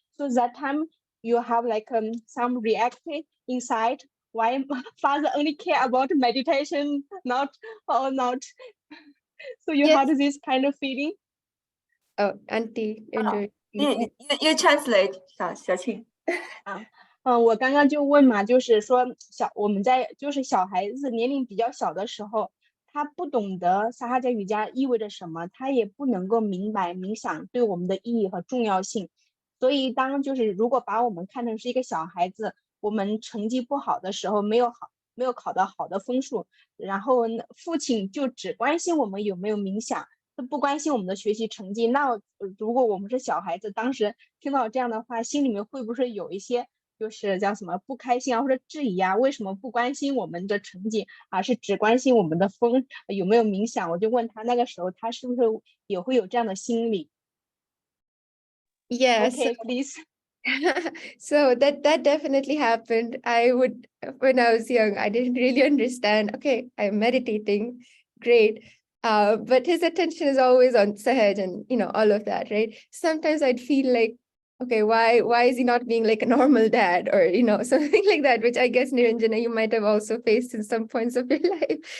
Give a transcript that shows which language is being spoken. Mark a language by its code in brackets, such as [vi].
[en] So that time you have like some reaction inside why father only care about meditation, not or not. So you Yes. had this kind of feeling. Oh, Auntie, You translate 小庆。 [zh] 我刚刚就问嘛，就是说我们在就是小孩子年龄比较小的时候，他不懂得撒哈加瑜伽意味着什么，他也不能够明白冥想对我们的意义和重要性。所以当就是如果把我们看成是一个小孩子，我们成绩不好的时候，没有考到好的分数，然后父亲就只关心我们有没有冥想，他不关心我们的学习成绩。那如果我们是小孩子，当时听到这样的话，心里面会不会有一些就是叫什么不开心啊，或者质疑啊？为什么不关心我们的成绩，而是只关心我们的分有没有冥想？我就问他那个时候他是不是也会有这样的心理 [en] Yes. Okay, please. So that definitely happened. When I was young, I didn't really understand. Okay, I'm meditating, great. But his attention is always on Sahaj and all of that, right? Sometimes I'd feel like, okay, why is he not being like a normal dad or something like that, which I guess Niranjana, you might have also faced in some points of your life.